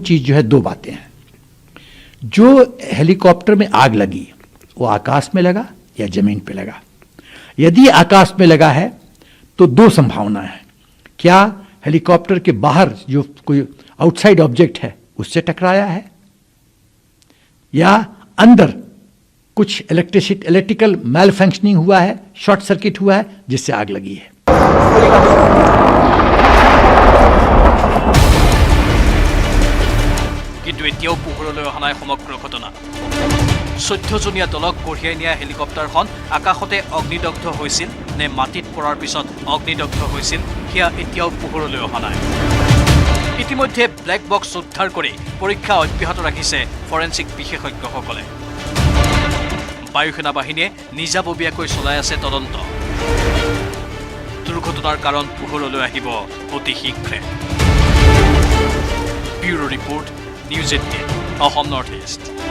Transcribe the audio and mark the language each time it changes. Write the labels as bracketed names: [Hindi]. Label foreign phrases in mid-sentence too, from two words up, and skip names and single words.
[Hindi] चीज जो है 2 बातें हैं जो हेलीकॉप्टर में आग लगी वो आकाश में लगा या जमीन पे लगा यदि आकाश में लगा है तो 2 संभावना है क्या हेलीकॉप्टर के बाहर जो कोई [English] outside object [Hindi] है उससे टकराया है या अंदर कुछ [English] electrical malfunctioning [Hindi] हुआ है [English] short circuit [Hindi] हुआ है जिससे आग लगी है [Assamese] কিন্তু এতিয়াও পোহৰলৈ অহা নাই সমগ্ৰ ঘটনা 14জনীয়া দলক কঢ়িয়াই নিয়া হেলিকপ্টাৰখন আকাশতে অগ্নিদগ্ধ হৈছিল নে মাটিত পৰাৰ পিছত অগ্নিদগ্ধ হৈছিল সেয়া এতিয়াও পোহৰলৈ অহা নাই ইতিমধ্যে [English] black box [Assamese] উদ্ধাৰ কৰি পৰীক্ষা অব্যাহত ৰাখিছে ফৰেন্সিক বিশেষজ্ঞসকলে বায়ুসেনা বাহিনীয়ে নিজাববীয়াকৈ চলাই আছে তদন্ত দুৰ্ঘটনাৰ কাৰণ পোহৰলৈ আহিব অতি শীঘ্ৰে [English] bureau report [Assamese] নিউজ 18 অসম নৰ্থ ইষ্ট